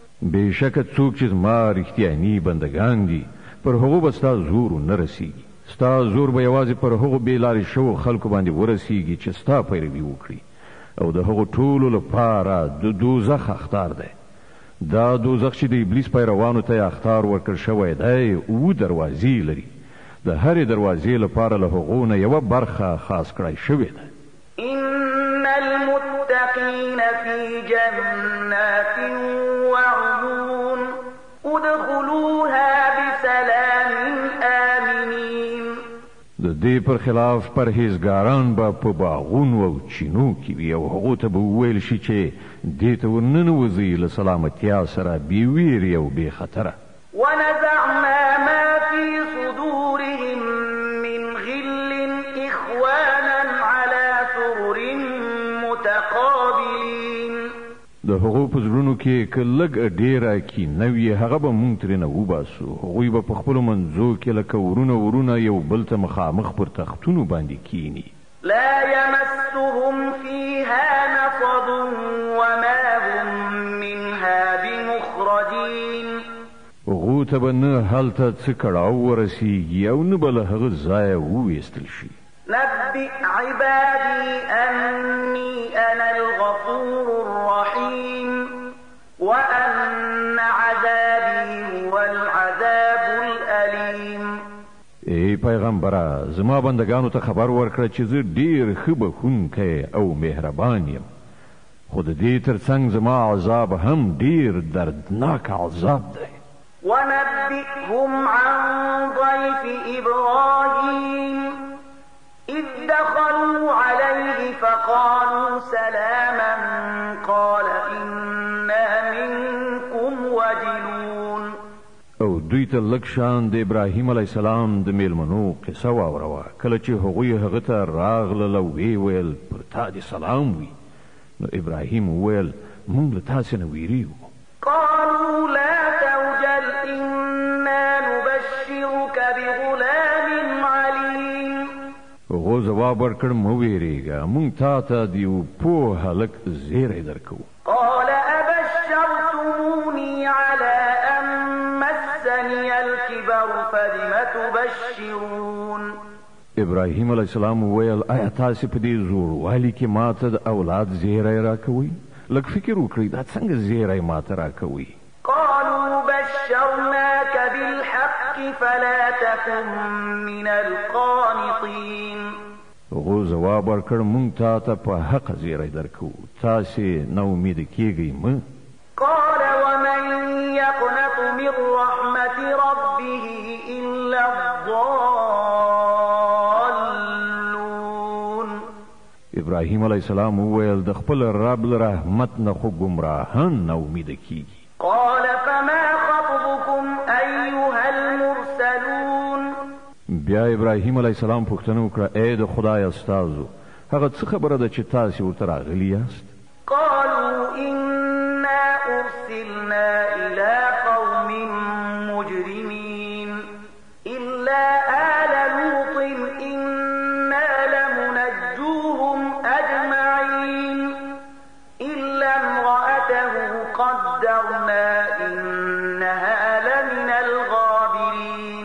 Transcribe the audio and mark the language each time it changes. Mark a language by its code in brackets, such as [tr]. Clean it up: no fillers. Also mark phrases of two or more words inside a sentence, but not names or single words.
[ps] بېشکه څوک چې زما رښتیاني بندگان دي پر هغو به ستا زور نه رسیږي ستا زور به یوازې پر هغو بېلارې شوو خلکو باندې ورسیږي چې ستا پیروي وکړي او د هغو ټولو لپاره د دوزخ اختار دی دا دوزخ چې د ابلیس پیروانو ته اختار ورکړ شوی دی 7 دروازې لري د هرې دروازې لپاره له هغو نه یوه برخه خاص کړی شوې ده [ar] إن المتقين في جنات وعيون ادخلوها بسلام آمنين [ps] د دې پر خلاف پرهیزګاران به په باغونو او چینو کې وي او هغو ته به وویل شي چې دې ته ورننوځئ له سلامتیا سره بې ویرې او بې خطره [ar] ونزعنا ما في صدورهم من غل إخوانا على سرر متقابلين [ps] د هغو په زړونو کې که لږ ډېره کینه وي هغه به موږ ترېنه وباسو هغوی به په خپلو منځو کې لکه ورونه یو بل ته مخامخ پر تختونو باندې کینی [ar] لا يمسهم فيها نصب وما هم منها بمخرجين [ps] هغو ته به نه هلته څه کړاو ورسیږي او نه به له هغه ځایه وویستل شي [ar] نبئ عبادي أني أنا الغفور الرحيم وأن عذابي هو العذاب الأليم [ps] ای پیغمبره زما بندگانو ته خبر ورکړه چې زه ډیر ښه بخښونکی او مهربان یم خو د دې ترڅنګ زما عذاب هم ډیر دردناک عذاب دی [ar] ونبئهم عن ضيف إبراهيم إذ دخلوا عليه فقالوا سلاما قال إنا منكم وجلون [ps] او دوی ته لږ شان د ابراهیم [ar] علیه السلام [ps] د میلمنو قصه واوروه کله چې هغوی هغه ته راغلل او ویې ویل پر تا دې سلام وي نو ابراهیم وویل موږ له تاسې نه ویریږو [ar] قالوا لا توجل إنا نبشرك بغلام عليم [ps] هغو ځواب ورکړ مه ویرېږه موږ تا ته د یو پوه هلک زیری درکوو [ar] قال أبشرتموني على أن مسني الكبر فبم تبشرون [ps] ابراهیم [ar] علیه السلام [ps] وویل آیا تاسې په دې زوړوالي کې ماته د اولاد زیری راکوئ لږ فکر وکړئ دا څنګه زیری ماته راکوئ [ar] قالوا بشرناك بالحق فلا تكن من القانطين [ps] هغو ځواب ورکړ موږ تا ته په حق زیری درکوو تاسې نا امیده کیږئ مه [ar] قال ومن يقنط من رحمة ربه إلا الضالون [ps] ابراهیم [ar] علیه السلام [ps] وویل د خپل رب له رحمت نه خو ګمراهان نا امیده کیږي [ar] قال فما خطبكم أيها المرسلون [ps] بیا ابراهیم [ar] علیه السلام [ps] پوښتنه وکړه ای د خدای استازو هغه څه خبره ده چې تاسې ورته راغلي یاست [ar] قالوا إنا أرسلنا إلى قوم مجرمين إلا آل لوط إنا لمنجوهم أجمعين إلا امرأته قدرنا إنها لمن الغابرين